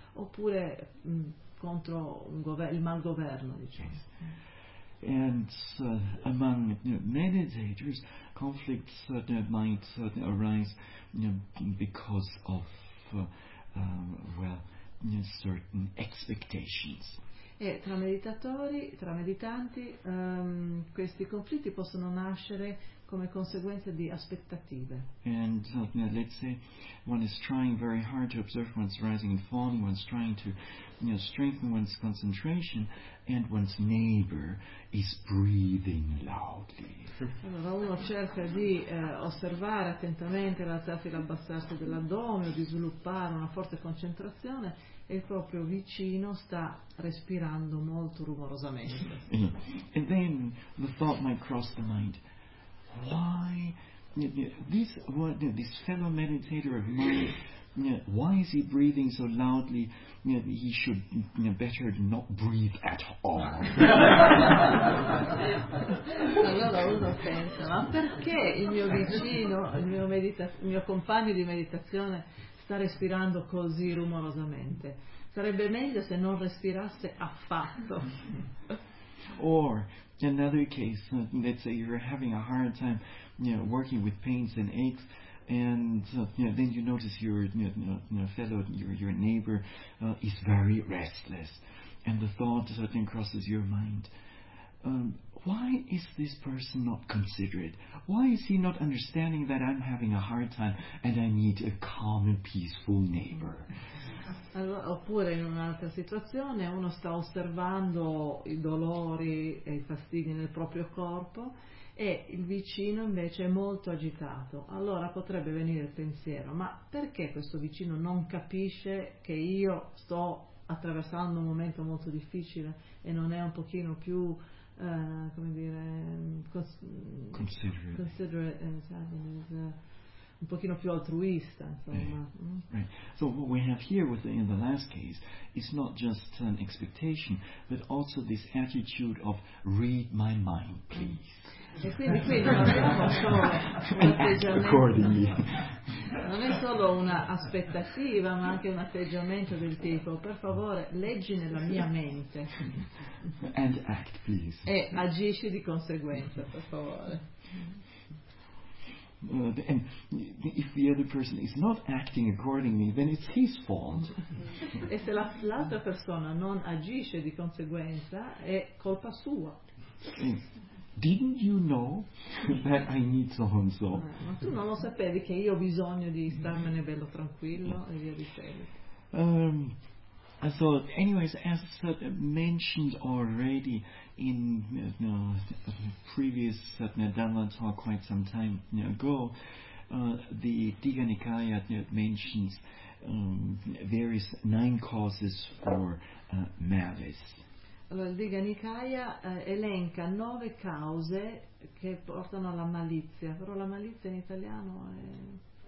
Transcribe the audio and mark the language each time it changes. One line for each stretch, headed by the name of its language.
Italian: Oppure contro un il malgoverno, diciamo.
English: Yes. And among meditators, conflicts might arise because of certain expectations.
Italian: E tra meditatori, tra meditanti, questi conflitti possono nascere come conseguenza di aspettative.
English: And let's say one is trying very hard to observe one's rising and falling, one's trying to strengthen one's concentration, and one's neighbor is breathing loudly.
Italian: Allora uno cerca di osservare attentamente l'alzarsi e l'abbassarsi dell'addome o di sviluppare una forte concentrazione e il proprio vicino sta respirando molto rumorosamente.
English: And then the thought might cross the mind, why this, what, this fellow meditator of mine, why is he breathing so loudly? He should better not breathe at all.
Italian: Allora uno pensa, ma perché il mio vicino, il mio compagno di meditazione sta respirando così rumorosamente? Sarebbe meglio se non respirasse affatto.
English: Or another case, let's say you're having a hard time working with pains and aches, and then you notice your fellow, your neighbor is very restless, and the thought suddenly crosses your mind, why is this person not considerate? Why is he not understanding that I'm having a hard time and I need a calm and peaceful neighbor?
Italian: Allora, oppure in un'altra situazione uno sta osservando i dolori e i fastidi nel proprio corpo e il vicino invece è molto agitato. Allora potrebbe venire il pensiero: ma perché questo vicino non capisce che io sto attraversando un momento molto difficile e non è un pochino più un pochino più altruista, insomma.
English: Right. So what we have here with in the last case is not just an expectation, but also this attitude of read my mind, please.
Italian: E quindi non abbiamo solo un atteggiamento, non è solo un'aspettativa, ma anche un atteggiamento del tipo: per favore, leggi nella mia mente.
English: And act, please.
Italian: E agisci di conseguenza, per favore.
English: And if the other person is not acting accordingly, then it's his fault.
Italian: E se l'altra persona non agisce di conseguenza, è colpa sua.
English: Didn't you know that I need so and so?
Italian: Ma tu non lo sapevi che io ho bisogno di starmene bello tranquillo e via dicendo.
English: So, anyways, as mentioned already in the previous Satna Dhamma talk quite some time ago, the Digha Nikaya mentions various 9 causes for malice.
Italian: Allora, il Digha Nikaya elenca 9 cause che portano alla malizia, però la malizia in italiano è...